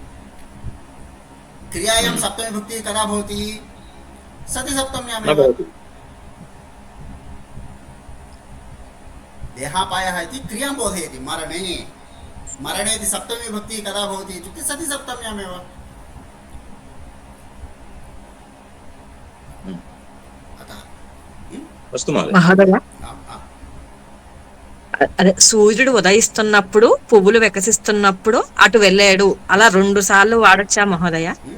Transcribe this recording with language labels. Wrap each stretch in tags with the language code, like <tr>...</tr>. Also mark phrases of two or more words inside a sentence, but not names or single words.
<sa>क्रियायां सप्तमीविभक्तिः कदा भवति? सति सप्तम्यामेव. देहापायः इति क्रियां बोधयति. मरणे मरणे इति सप्तमीविभक्तिः कदा भवति इत्युक्ते सति सप्तम्यामेव.</sa> <te>మహోదయ అదే సూర్యుడు ఉదయిస్తున్నప్పుడు పువ్వులు వికసిస్తున్నప్పుడు అటు వెళ్ళాడు అలా 2 సార్లు వాడొచ్చా మహోదయ?</te>